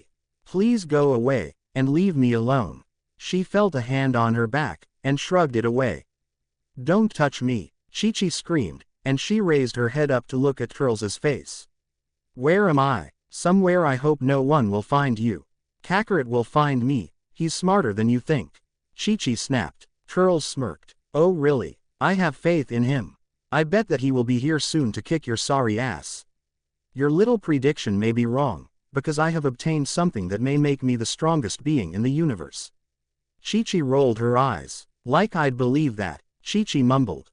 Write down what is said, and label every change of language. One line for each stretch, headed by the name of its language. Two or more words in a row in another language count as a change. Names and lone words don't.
English: Please go away, and leave me alone. She felt a hand on her back, and shrugged it away. Don't touch me, Chi-Chi screamed, and she raised her head up to look at Turles' face. Where am I? Somewhere I hope no one will find you. Kakarot will find me, he's smarter than you think. Chi-Chi snapped. Turles smirked. Oh really? I have faith in him. I bet that he will be here soon to kick your sorry ass. Your little prediction may be wrong, because I have obtained something that may make me the strongest being in the universe. Chi-Chi rolled her eyes. Like I'd believe that, Chi-Chi mumbled.